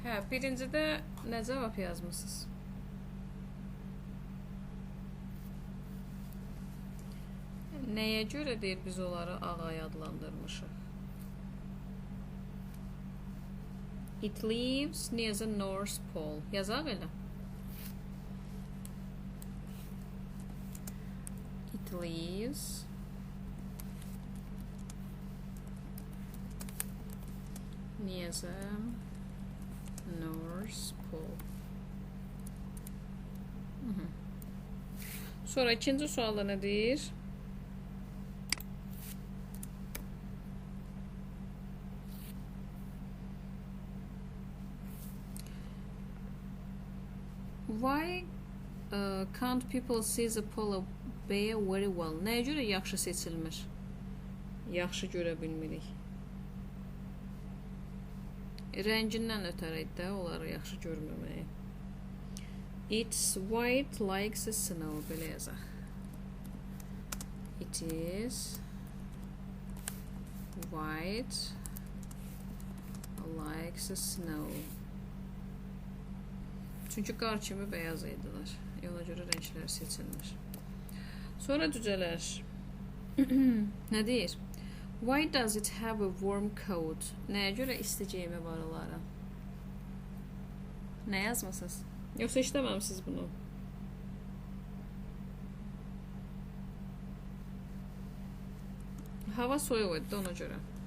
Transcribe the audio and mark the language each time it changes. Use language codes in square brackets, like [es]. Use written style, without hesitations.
[az] birincidə nə cavab yazmısınız? Nəyə görə deyir biz onları ağay adlandırmışıq? [en] It lives near the North Pole. [az] Yazaq elə. [en] It lives near the North Pole. [az] Sonra ikinci sualda nə deyir? [en] Why can't people see the polar bear very well? [az] Nəyə görə yaxşı seçilmir? Yaxşı görə bilmirik. Rəngindən ötürü də onları yaxşı görməməyi. [en] It's white like the snow. [az] Belə yazaq. [en] It is white like the snow. [az] Çünki qar kimi beyaz idilər. Ona görə rənglər seçilmir. Sonra düzələr. Nə deyir? [en] Why does it have a warm coat? [az] Nəyə görə isti geyimi var onlara? Nə yazmısınız? Yoxsa işləməmisiniz bunu? Hava soyuq idi ona görə.